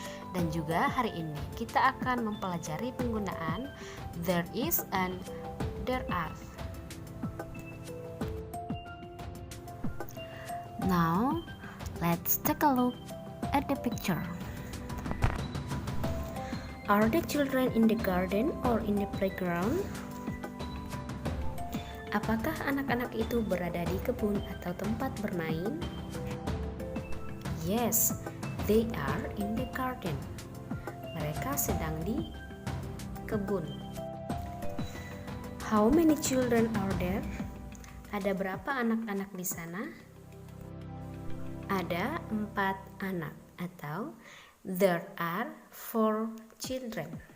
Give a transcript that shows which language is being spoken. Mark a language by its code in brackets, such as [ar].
[id] Dan juga hari ini kita akan mempelajari penggunaan there is and there are. [en] Now, let's take a look at the picture. Are the children in the garden or in the playground? [id] Apakah anak-anak itu berada di kebun atau tempat bermain? [en] Yes, they are in the garden. [id] Mereka sedang di kebun. [en] How many children are there? [id] Ada berapa anak-anak di sana? Ada 4 anak atau [en] there are 4 children.